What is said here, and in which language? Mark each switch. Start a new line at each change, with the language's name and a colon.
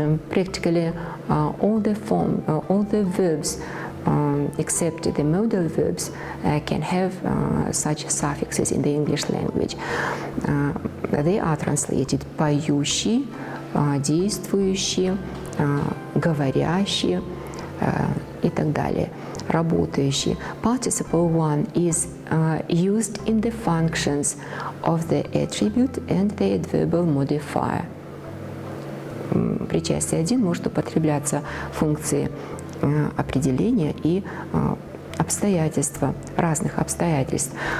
English: Practically all the verbs. Except the modal verbs can have such suffixes in the English language. They are translated
Russian: поющий, действующий, говорящий и так далее. Работающий.
English: Participle one is used in the functions of the attribute and the adverbial modifier.
Russian: причастие 1 может употребляться функции определения и обстоятельства, разных обстоятельств.